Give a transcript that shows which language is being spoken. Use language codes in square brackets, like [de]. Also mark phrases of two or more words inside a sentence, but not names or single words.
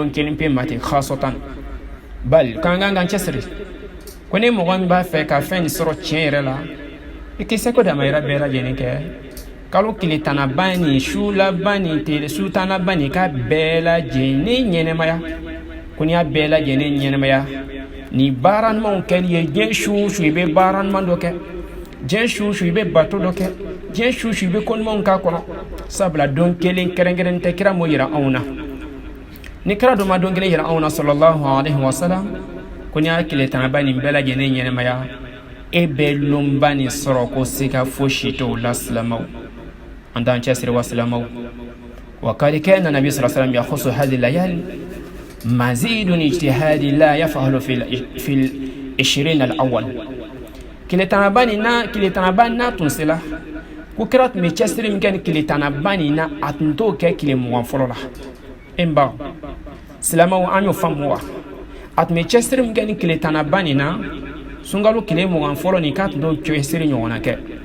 [bm] don kelen pe ma ten khasatan bali k'an k'an cɛsiri ko ni mɔgɔ min b'a fɛ ka fɛn nin sɔrɔ tiɲɛ yɛrɛ la i k'i se ko damayira bɛɛ lajɛlen kɛ kalo tile tannaban nin su laban nin tile su tannaban nin k'a bɛɛ lajɛlen ɲɛnɛmaya ko n'i y'a bɛɛ lajɛlen ɲɛnɛmaya nin baara ɲumanw kɛli ye diɲɛ su o su i bɛ baara ɲuman dɔ kɛ diɲɛ su o su i bɛ bato dɔ kɛ diɲɛ su o su i bɛ ko ɲumanw k'a kɔnɔ sabula don kelen kɛrɛnkɛrɛnnen tɛ kira m'o yira anw na ni kira dɔ ma don kelen yira anw na [ar] صلى الله عليه وسلم [bm] ko n'i y'a tile tannaban nin bɛɛ lajɛlen ɲɛnɛmaya e bɛ lɔnba nin sɔrɔ ko siga fosi t'o la silamɛw an t'an cɛsiri wa silamɛw [ar] وقد كان النبي صلى الله عليه وسلم يخص هذه الليالي مزيد اجتهاد لا يفعل في 20 الأول [bm] tile tannaban n'a tun sela ko kira tun bɛ cɛsiri min kɛ ni tile tannaban nin na a tun t'o kɛ tile 20 fɔlɔ la e n baw silamɛw an y'o faamu wa a tun bɛ cɛsiri min kɛ ni tile tannaban nin na sunkalo tile 20 fɔlɔ nin k'a tun t'o cɛsiri ɲɔgɔnna kɛ